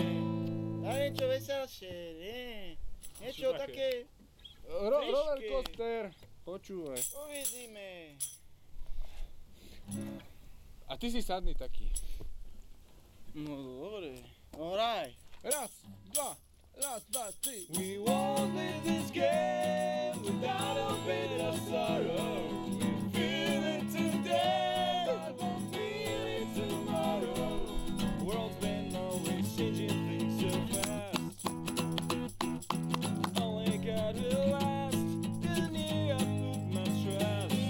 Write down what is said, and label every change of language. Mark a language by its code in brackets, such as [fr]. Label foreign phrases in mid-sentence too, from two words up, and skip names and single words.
[sk] Daj niečo veselšie, nie? Niečo Čo také... Rollercoaster. Počúvaj. Uvidíme. A ty si sadni taký. No dobre. No hraj. Raz, dva, tri. [en] We won't live this game without a bit of sorrow. We feel it today, but won't feel it tomorrow. The world's been always changing things so fast. Only God will last. In you I put my trust.